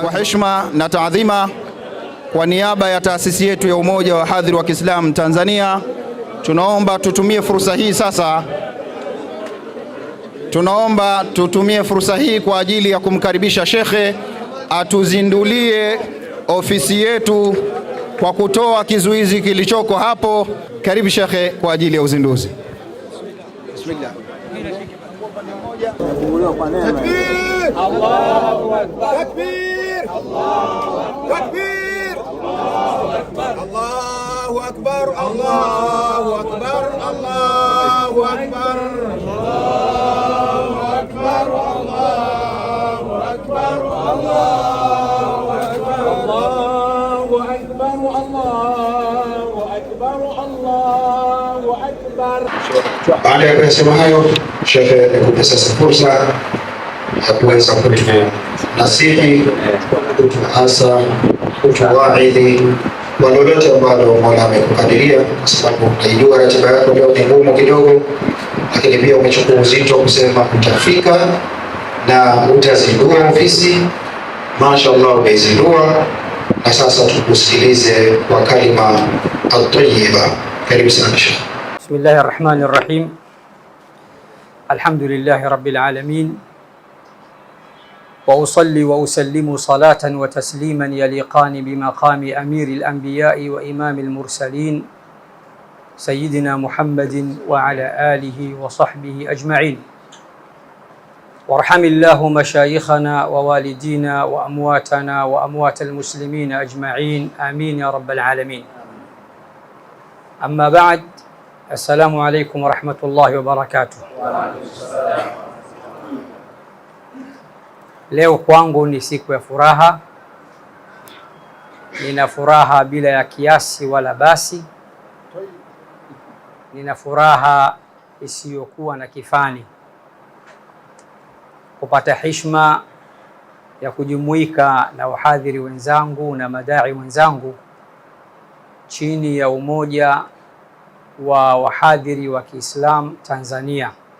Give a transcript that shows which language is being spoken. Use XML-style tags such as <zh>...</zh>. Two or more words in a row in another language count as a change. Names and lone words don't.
<sw>Kwa heshima na taadhima, kwa niaba ya taasisi yetu ya Umoja wa Wahadhiri wa Kiislamu Tanzania, tunaomba tutumie fursa hii kwa ajili ya kumkaribisha shekhe atuzindulie ofisi yetu kwa kutoa kizuizi kilichoko hapo. Karibu shekhe kwa ajili ya uzinduzi.</sw> <ar>بسم الله. تكبير! الله أكبر! تكبير! الله أكبر! الله أكبر! الله أكبر! الله أكبر! الله أكبر! الله أكبر! الله أكبر! الله أكبر! الله أكبر! الله أكبر! الله أكبر!</ar> <sw>Baada ya kusema hayo, shekhe nikupe sasa fursa ya kuweza kutunasihi, kutuhasa, kutuwaidhi kwa lolote ambalo Mola amekukadiria, kwa sababu naijua ratiba yako leo ni ngumu kidogo, lakini pia umechukua uzito kusema utafika na utazindua ofisi. Mashaallah, umeizindua, na sasa tukusikilize kwa</sw> <ar>كلمة الطيبة.</ar> <sw>Karibu sana shekhe.</sw> <ar>بسم الله الرحمن الرحيم. الحمد لله رب العالمين، وأصلي وأسلم صلاة وتسليما يليقان بمقام أمير الأنبياء وإمام المرسلين سيدنا محمد وعلى آله وصحبه أجمعين. وارحم الله مشايخنا ووالدينا وأمواتنا وأموات المسلمين أجمعين، آمين يا رب العالمين. أما بعد، السلام عليكم ورحمة الله وبركاته.</ar> <sw>Leo kwangu ni siku ya furaha. Nina furaha bila ya kiasi wala basi. Nina furaha isiyokuwa na kifani kupata heshima ya kujumuika na wahadhiri wenzangu na madai wenzangu chini ya Umoja wa Wahadhiri wa Kiislamu Tanzania.</sw>